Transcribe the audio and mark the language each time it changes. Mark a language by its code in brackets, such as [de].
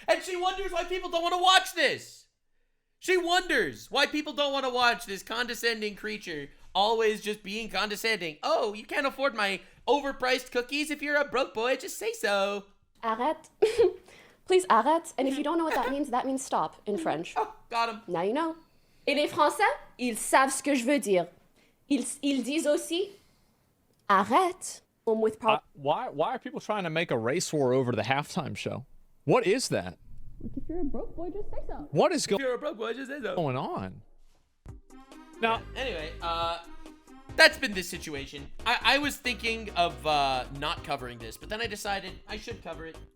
[en] And she wonders why people don't want to watch this. She wonders why people don't want to watch this condescending creature always just being condescending. Oh, you can't afford my overpriced cookies. If you're a broke boy, just say so. [fr] Arrête. [en] Please [fr] arrête. [en] And if you don't know what that means stop in French. Oh, got him. Now you know. [fr] Et les Français, ils savent ce que je veux dire. Ils disent aussi arrête. [en] With why are people trying to make a race war over the halftime show? What is that? If you're a broke boy, just say so. What is if you're a broke boy, just say so. Going on? Now, anyway, that's been this situation. I was thinking of not covering this, but then I decided I should cover it.